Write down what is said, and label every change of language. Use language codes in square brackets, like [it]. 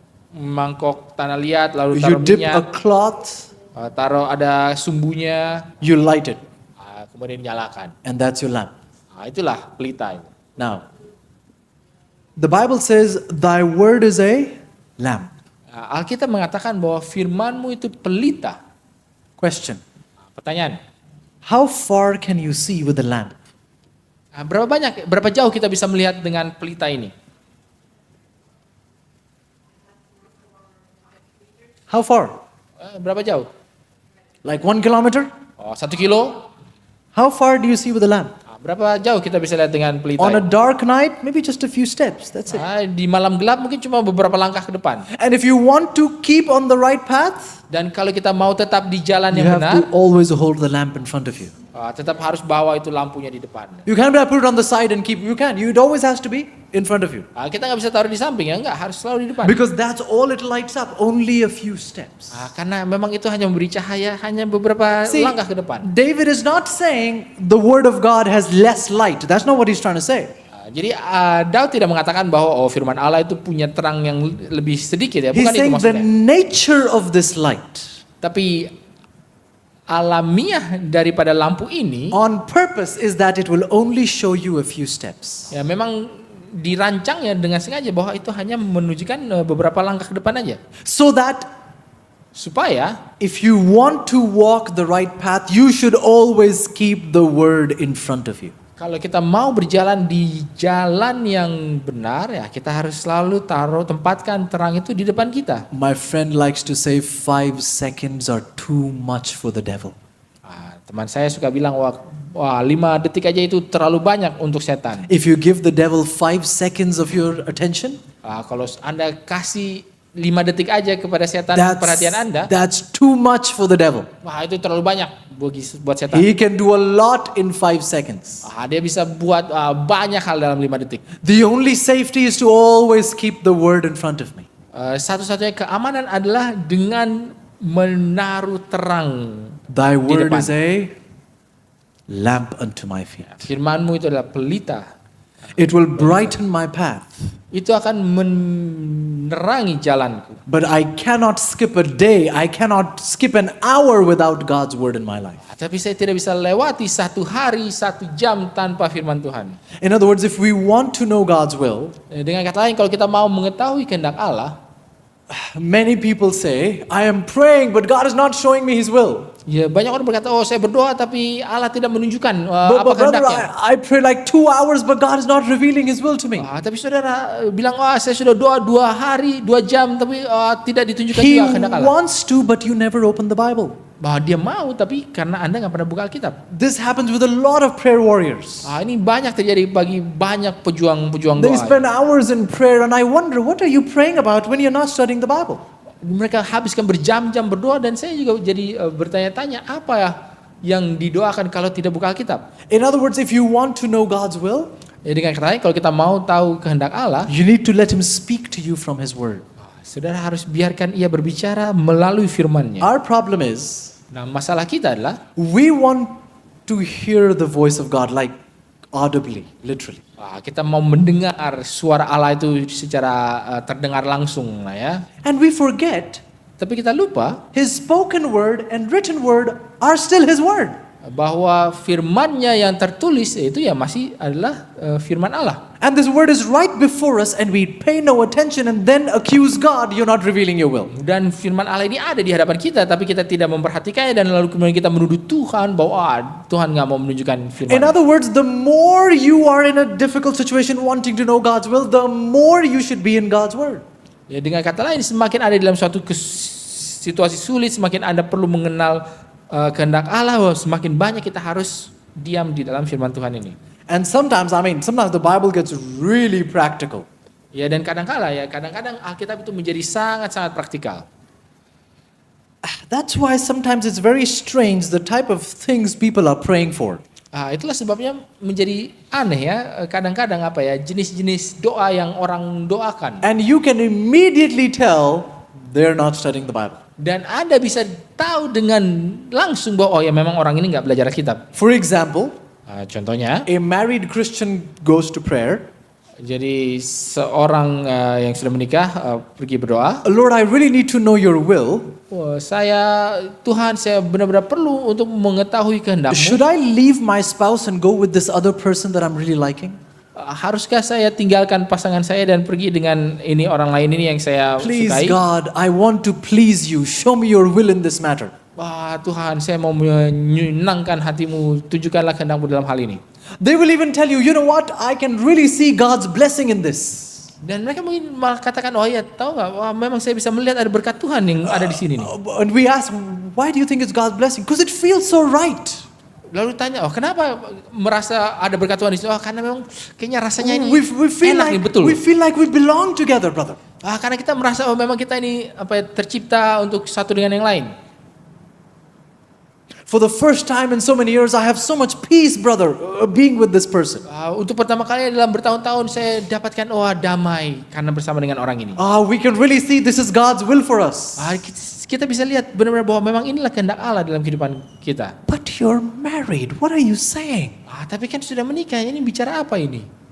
[id] mangkok tanah liat, lalu [en] You [id] taruh [en] dip a [id] minyak, [en] cloth, [id] taruh ada sumbunya, [en] you light it, [id] kemudian nyalakan. [en] and that's your lamp. [id] Itulah pelita itu. [en] Now, the Bible says, thy word is a lamp. [id] Alkitab mengatakan bahwa firman-Mu itu pelita. [en] Question. [id] Pertanyaan, [en] How far can you see with a lamp? [id] berapa jauh kita bisa melihat dengan pelita ini? [en] How far? [id] Berapa jauh? [en] Like 1 kilometer? [id] 1 kilo? [en] How far do you see with a lamp? [id] Berapa jauh kita bisa lihat dengan pelita [en] On a [id] ini? [en] dark night, maybe just a few steps, that's it. [id] Di malam gelap mungkin cuma beberapa langkah ke depan. [en] And if you want to keep on the right path, [id] Dan kalau kita mau tetap di jalan [en] you [id] yang [en] have [id] benar, [en] to always hold the lamp in front of you. [id] tetap harus bawa itu lampunya di depan. [en] You can't put it on the side and keep, you can. It always has to be in front of you. [id] Kita nggak bisa taruh di samping ya, nggak, harus selalu di depan. [en] Because that's all it lights up, only a few steps. [id] Karena memang itu hanya memberi cahaya, hanya beberapa [en] See, [id] langkah ke depan. [en] David is not saying the word of God has less light. That's not what he's trying to say. [id] Jadi Daud tidak mengatakan bahwa firman Allah itu punya terang yang lebih sedikit ya, [en] He's [id] bukan itu [en] saying the [id] maksudnya. [en] nature of this light [id] Tapi alamiah daripada lampu ini [en] on purpose is that it will only show you a few steps. [id] ya memang dirancangnya dengan sengaja bahwa itu hanya menunjukkan beberapa langkah ke depan aja. [en] So that [id] Supaya [en] if you want to walk the right path, you should always keep the word in front of you. [id] kalau kita mau berjalan di jalan yang benar ya kita harus selalu tempatkan terang itu di depan kita. [en] My friend likes to say 5 seconds are too much for the devil. [id] Teman saya suka bilang wah 5 detik aja itu terlalu banyak untuk setan. [en] If you give the devil 5 seconds of your attention, [id] Kalau Anda kasih 5 detik aja kepada setan perhatian Anda, [en] that's too much for the devil. [id] wah itu terlalu banyak buat setan. [en] He can do a lot in 5 seconds. [id] Dia bisa buat banyak hal dalam 5 detik. [en] The only safety is to always keep the word in front of me. [id] Satu-satunya keamanan adalah dengan menaruh terang. [en] Thy word [id] depan. [en] is a lamp unto my feet. [id] Firman-Mu itu adalah pelita. [en] It will brighten my path. [id] Itu akan menerangi jalanku. [en] But I cannot skip a day, I cannot skip an hour without God's word in my life. [id] Tapi saya tidak bisa lewati 1 hari, 1 jam tanpa firman Tuhan. [en] In other words, if we want to know God's will, [id] Dengan kata lain, kalau kita mau mengetahui kehendak Allah, [en] many people say, I am praying, but God is not showing me His will. [id] ya banyak orang berkata, saya berdoa tapi Allah tidak menunjukkan [en] But [id] apa [en] brother, [id] kehendaknya. [en] I pray like 2 hours, but God is not revealing His will to me. [id] Tapi saudara bilang, saya sudah doa 2 hari, 2 jam, tapi tidak ditunjukkan [en] He [id] juga kehendak Allah. [en] wants to, but you never open the Bible. [id] Bahwa dia mau, tapi karena Anda nggak pernah buka Alkitab. [en] This happens with a lot of prayer warriors. [id] Ini banyak terjadi bagi banyak pejuang-pejuang [en] They [id] doa. [en] spend hours in prayer, and I wonder, what are you praying about when you're not studying the Bible? [id] Mereka habiskan berjam-jam berdoa dan saya juga jadi bertanya-tanya apa ya yang didoakan kalau tidak buka Alkitab. [en] In other words, if you want to know God's will, [id] Dengan kata lain, kalau kita mau tahu kehendak Allah, [en] you need to let Him speak to you from His word. [id] saudara harus biarkan Ia berbicara melalui firman-Nya. [en] Our problem is, [id] Nah, masalah kita adalah [en] we want to hear the voice of God like audibly, literally. [id] kita mau mendengar suara Allah itu secara terdengar langsung lah ya. [en] And we forget [id] Tapi kita lupa [en] His spoken word and written word are still His word. [id] bahwa firman-Nya yang tertulis itu ya masih adalah firman Allah. [en] And this word is right before us, and we pay no attention and then accuse God, you're not revealing your will. [id] Dan firman Allah ini ada di hadapan kita, tapi kita tidak memperhatikannya dan lalu kemudian kita menuduh Tuhan bahwa Tuhan nggak mau menunjukkan firman. [en] In other words, the more you are in a difficult situation wanting to know God's will, the more you should be in God's word. [id] Ya, dengan kata lain, semakin ada dalam suatu situasi sulit, semakin Anda perlu mengenal kehendak Allah, semakin banyak kita harus diam di dalam firman Tuhan ini. [en] And sometimes the Bible gets really practical. [id] Ya, dan kadang-kadang Alkitab itu menjadi sangat-sangat praktikal. [en] That's why sometimes it's very strange the type of things people are praying for. [id] Itulah sebabnya menjadi aneh ya, kadang-kadang jenis-jenis doa yang orang doakan. [en] And you can immediately tell they're not studying the Bible. [id] Dan Anda bisa tahu dengan langsung bahwa memang orang ini nggak belajar Alkitab. [en] For example, [id] Contohnya, [en] a married Christian goes to prayer. [id] jadi seorang yang sudah menikah pergi berdoa. [en] Lord, I really need to know your will. [id] Tuhan, saya benar-benar perlu untuk mengetahui kehendak-Mu. [en] Should I leave my spouse and go with this other person that I'm really liking? [id] Haruskah saya tinggalkan pasangan saya dan pergi dengan ini orang lain ini yang saya [en] Please [id] sukai? [en] God, I want to please you. Show me your will in this matter. [id] Tuhan, saya mau menyenangkan hati-Mu, tunjukkanlah kehendak-Mu dalam hal ini. [en] They will even tell you, you know what? I can really see God's blessing in this. [id] Dan mereka mungkin malah katakan, tahu nggak? Memang saya bisa melihat ada berkat Tuhan yang ada di sini nih. [en] And we ask, why do you think it's God's blessing? Because it feels so right. [id] Lalu tanya, kenapa merasa ada berkat Tuhan di sini? Karena memang kayaknya rasanya ini [en] We feel [id] enak [en] like [id] nih, betul. [en] we feel like we belong together, brother. [id] Karena kita merasa memang kita ini tercipta untuk satu dengan yang lain. [en] For the first time in so many years, I have so much peace, brother, being with this person. [id] Untuk pertama kali dalam bertahun-tahun saya dapatkan damai karena bersama dengan orang ini. [en] We can really see this is God's will for us. [id] Kita bisa lihat benar-benar bahwa memang inilah kehendak Allah dalam kehidupan kita. [en] But you're married. What are you saying? [id] Tapi kan sudah menikah, ini bicara apa ini?